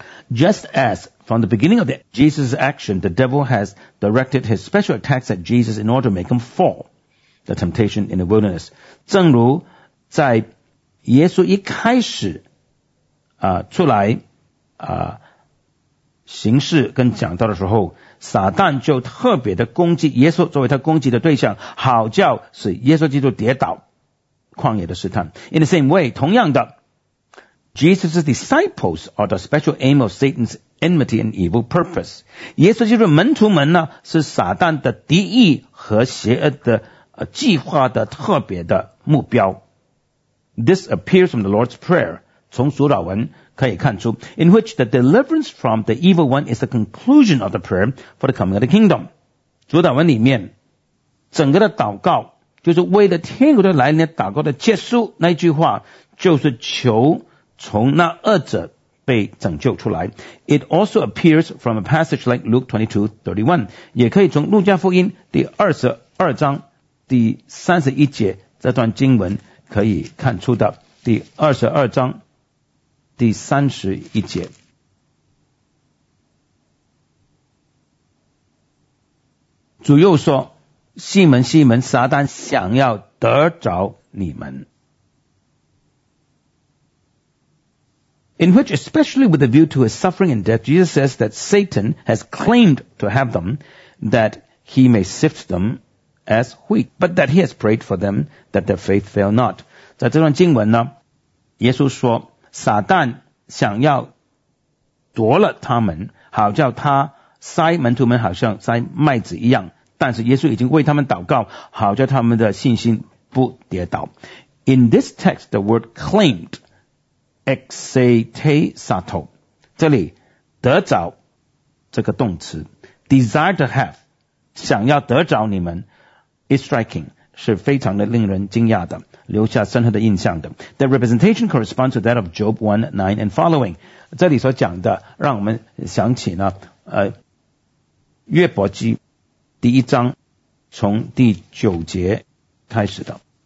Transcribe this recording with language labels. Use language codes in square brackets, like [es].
[en] Just as from the beginning of Jesus' action the devil has directed his special attacks at Jesus in order to make him fall the temptation in the wilderness， [zh] 正如在耶稣一开始出来行事跟讲道的时候，撒旦就特别的攻击耶稣作为他攻击的对象，好叫使耶稣基督跌倒旷野的试探。 [en] In the same way [zh] 同样的 [en] Jesus' disciples are the special aim of Satan's enmity and evil purpose。 [zh] 耶稣基督门徒们呢是撒旦的敌意和邪恶的计划的特别的目标。 [en] This appears from the Lord's prayer， [zh] 从主祷文可以看出 [en] in which the deliverance from the evil one is the conclusion of the prayer for the coming of the kingdom。 [zh] 主祷文里面整个的祷告就是为了天国的来临祷告的结束，那一句话就是求从那恶者被拯救出来。 [en] It also appears from a passage like Luke 22:31， [zh] 也可以从路加福音第22章第31节这段经文可以看出的。第22章第31节，主又说，西门西门，撒旦想要得着你们。 [en] In which, especially with a view to his suffering and death, Jesus says that Satan has claimed to have them, that he may sift them as wheat, but that he has prayed for them, that their faith fail not. [zh] 在这段经文呢，耶稣说，撒旦想要夺了他们，好叫他塞门徒们好像塞麦子一样，但是耶稣已经为他们祷告，好叫他们的信心不跌倒。 [en] In this text, the word claimed,exatesato [zh] 这里得着这个动词 [en] desire to have [zh] 想要得着你们 [en] is striking [zh] 是非常的令人惊讶的留下深刻的印象的 [en] The representation corresponds to that of Job 1:9 and following [zh] 这里所讲的让我们想起呢约伯记第一章从第九节开始的